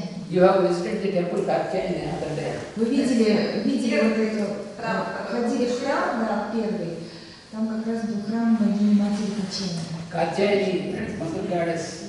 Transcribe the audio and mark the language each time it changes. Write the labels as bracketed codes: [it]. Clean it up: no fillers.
[en] You have visited the temple Katyayani other day. [ru] Вы видели вот эту, ходили в храм, да, первый, там как раз был храм богини матери Катяни. [en] Katyayani, Mother Goddess.